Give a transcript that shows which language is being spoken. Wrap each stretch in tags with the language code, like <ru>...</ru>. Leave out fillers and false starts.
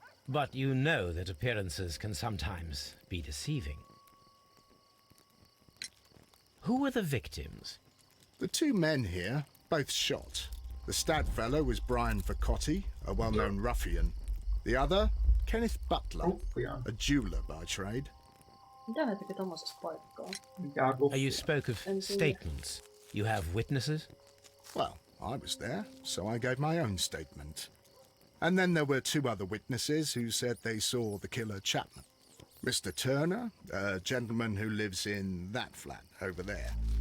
<en>But you know that appearances can sometimes be deceiving. Who were the victims? The 2 men here, both shot. The stabbed fellow was Brian Vercotti, a well-known ruffian. The other, Kenneth Butler, a jeweller by trade.</en> <fi>Mitä ne teki tommosessa paikkaa?</fi> <en>You spoke of statements. You have witnesses? Well, I was there, so I gave my own statement. And then there were 2 other witnesses who said they saw the killer Chapman. Mr. Turner, a gentleman who lives in that flat over there.</en>